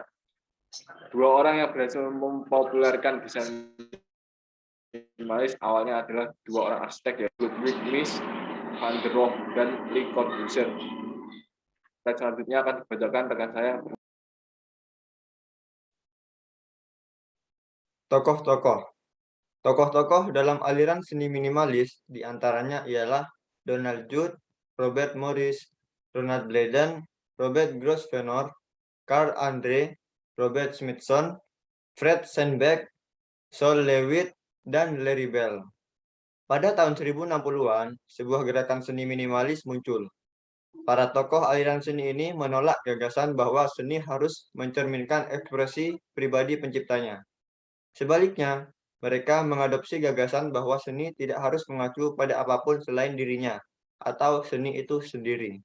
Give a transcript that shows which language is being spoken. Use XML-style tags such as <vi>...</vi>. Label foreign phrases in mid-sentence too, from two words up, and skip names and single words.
<id>Dua orang yang berhasil mempopulerkan desain minimalis awalnya adalah dua orang arsitek, yaitu Ludwig Mies van der Rohe dan Le Corbusier. Slide selanjutnya akan dibacakan rekan saya. Tokoh-tokoh dalam aliran seni minimalis diantaranya ialah Donald Judd, Robert Morris, Ronald Blayden, Robert Grosvenor, Carl Andre, Robert Smithson, Fred Sandbeck, Sol Lewitt, dan Larry Bell. Pada tahun 1060-an, sebuah gerakan seni minimalis muncul. Para tokoh aliran seni ini menolak gagasan bahwa seni harus mencerminkan ekspresi pribadi penciptanya. Sebaliknya, mereka mengadopsi gagasan bahwa seni tidak harus mengacu pada apapun selain dirinya, atau seni itu sendiri.</id>